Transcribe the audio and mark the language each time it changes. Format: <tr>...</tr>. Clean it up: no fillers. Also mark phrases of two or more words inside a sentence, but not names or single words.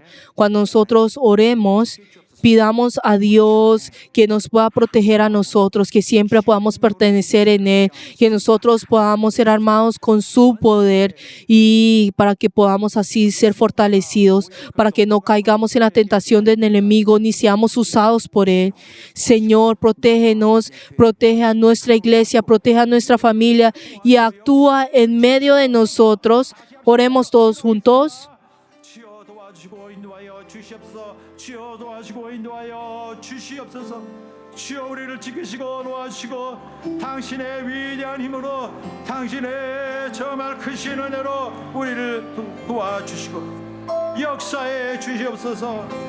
<es>Cuando nosotros oremos, pidamos a Dios que nos pueda proteger a nosotros, que siempre podamos pertenecer en Él, que nosotros podamos ser armados con su poder y para que podamos así ser fortalecidos, para que no caigamos en la tentación del enemigo ni seamos usados por Él. Señor, protégenos, protege a nuestra iglesia, protege a nuestra familia y actúa en medio de nosotros. Oremos todos juntos.</es> <ko>주여 도와주시고 인도하여 주시옵소서. 주여 도와주시고 인도하여 주시옵소서. 주여 우리를 지키시고 도와주시고 당신의 위대한 힘으로 당신의 정말 크신 은혜로 우리를 도와주시고 역사해 주시옵소서.</ko>